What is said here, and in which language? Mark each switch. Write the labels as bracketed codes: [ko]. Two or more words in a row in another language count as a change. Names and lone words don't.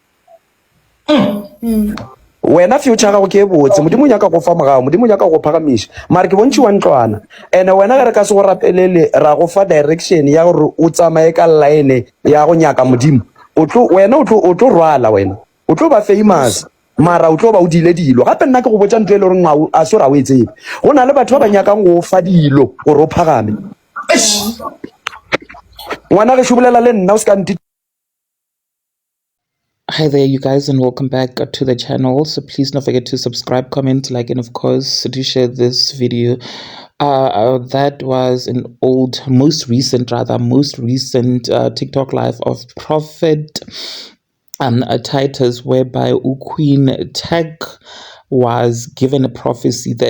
[nso] wena future gago ke e botse modimo o nyaka go fa morago modimo o nyaka go phagamiša mara ke bontši wa ntlwana and wena ge re ka se go rapelele ra go fa direction ya gore o tsamaye ka line ya go nyaka modimo wena o tlo rwala wena o tlo ba famous mara o tlo ba o dile dilo gape nna ke go botsa ntho e le gore a se ra o e tsebe go na le batho ba ba nyakang go fa dilo gore o phagame ngwana ge šobolela le nna o se ka nti. [en] Hi there, you guys, and welcome back to the channel. So please don't forget to subscribe, comment, like, and of course to share this video. That was an most recent TikTok live of Prophet Titus, whereby Queen Tech was given a prophecy there.